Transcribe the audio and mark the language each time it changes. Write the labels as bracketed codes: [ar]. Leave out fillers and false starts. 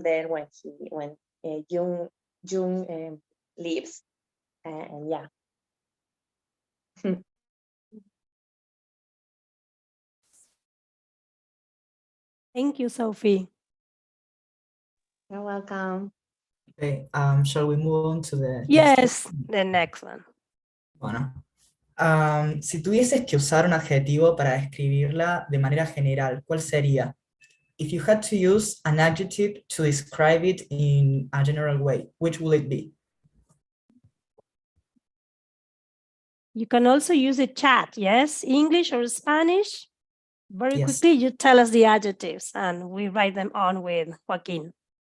[en] Then when Jung leaves, and yeah. Thank you, Sophie. You're welcome. Okay, shall we move on to the Yes, the next one. [es] Bueno, si tuvieses que usar un adjetivo para describirla de manera general, ¿cuál sería? [en] If you had to use an adjective to describe it in a general way, which will it be? You can also use a chat, yes? English or Spanish? Very Yes. quickly, you tell us the adjectives and we write them on with Joaquin.